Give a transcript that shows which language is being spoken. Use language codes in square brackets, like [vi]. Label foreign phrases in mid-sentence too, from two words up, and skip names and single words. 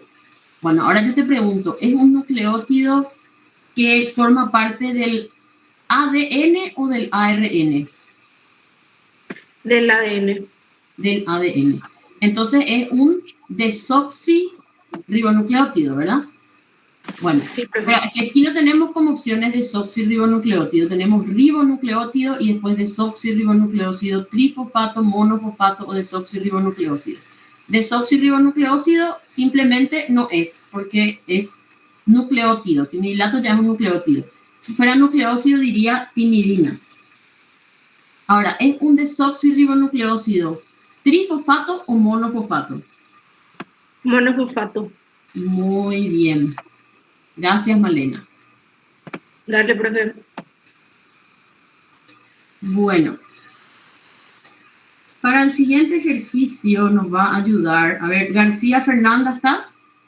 [es] Bueno, ahora yo te pregunto, ¿es un nucleótido que forma parte del ADN o del ARN? Del ADN. Del ADN. Entonces es un desoxirribonucleótido, ¿verdad? Bueno, Sí, pero aquí no tenemos como opciones desoxirribonucleótido, tenemos ribonucleótido y después desoxirribonucleócido, trifosfato, monofosfato o desoxirribonucleócido. Desoxirribonucleócido simplemente no es, porque es nucleótido. Timidilato ya es un nucleótido. Si fuera nucleócido diría timidina. Ahora, ¿es un desoxirribonucleócido trifosfato o monofosfato? Monofosfato. Muy bien. Gracias, Malena. Dale, profe. Bueno. Para el siguiente ejercicio nos va a ayudar. A ver, García Fernanda, ¿estás?